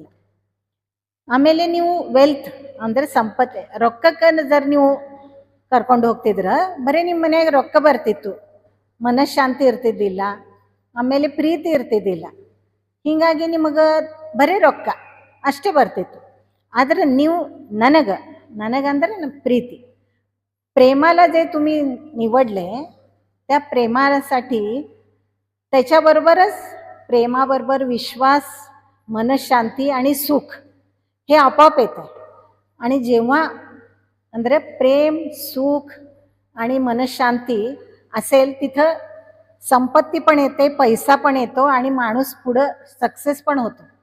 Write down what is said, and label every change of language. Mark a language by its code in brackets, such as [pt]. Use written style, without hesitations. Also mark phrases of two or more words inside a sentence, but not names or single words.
[kn] ಆಮೇಲೆ ನೀವು ವೆಲ್ತ್ ಅಂದರೆ ಸಂಪತ್ತೆ, ರೊಕ್ಕಕ್ಕೆ ಜರ ನೀವು ಕರ್ಕೊಂಡು ಹೋಗ್ತಿದ್ರ, ಬರೀ ನಿಮ್ಮ ಮನೆಯಾಗ ರೊಕ್ಕ ಬರ್ತಿತ್ತು, ಮನಃಶಾಂತಿ ಇರ್ತಿದ್ದಿಲ್ಲ, ಆಮೇಲೆ ಪ್ರೀತಿ ಇರ್ತಿದ್ದಿಲ್ಲ. ಹೀಗಾಗಿ ನಿಮಗೆ ಬರೀ ರೊಕ್ಕ ಅಷ್ಟೇ ಬರ್ತಿತ್ತು. ಆದರೆ ನೀವು ನನಗಂದ್ರೆ [mr] प्रीती, प्रेमाला जे तुम्ही निवडले, त्या प्रेमासाठी त्याच्याबरोबरच प्रेमाबरोबर विश्वास, मनःशांती आणि सुख हे आपोआप येतं. आणि जेव्हा ಅಂದರೆ प्रेम, सुख आणि मनःशांती असेल तिथं संपत्ती पण येते, पैसा पण येतो आणि माणूस पुढं सक्सेस पण होतो.